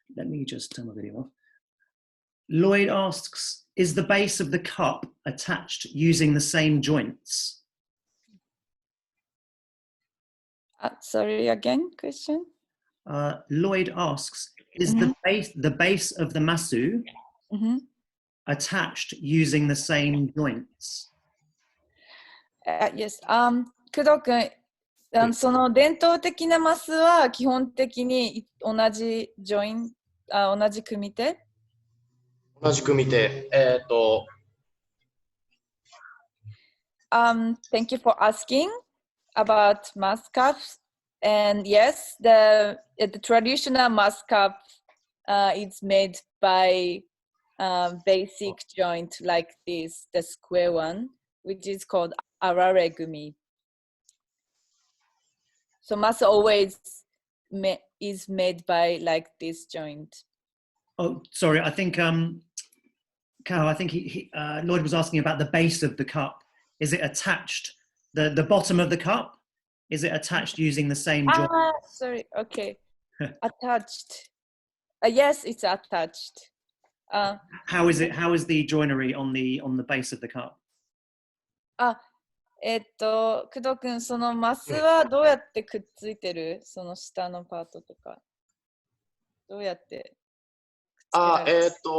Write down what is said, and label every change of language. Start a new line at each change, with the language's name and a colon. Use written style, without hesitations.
English: Let me just turn my video off. Lloyd asks, is the base of the cup attached using the same joints? Sorry, again, question? Lloyd asks, is the base of the Masu attached using the same joints? Yes.
Japanese: 工藤君、その伝統的なマスは基本的に同じ同じ組手？同じ組手。
English: Thank you for asking about mask cups. And yes, the traditional mask cup is made by basic joint like this, the square one, which is called ari-gumi. So mask always is made by like this joint. Oh, sorry. I think Carol, I think Lloyd was asking about the base of the cup. Is it attached? The bottom of the cup? Is it attached using the same joint? Sorry. Okay. Attached. Yes, it's attached. How is the joinery on the base of the cup?
Japanese: 工藤君、そのマスはどうやってくっついてる？その下のパートとか。どうやってくっつけられる？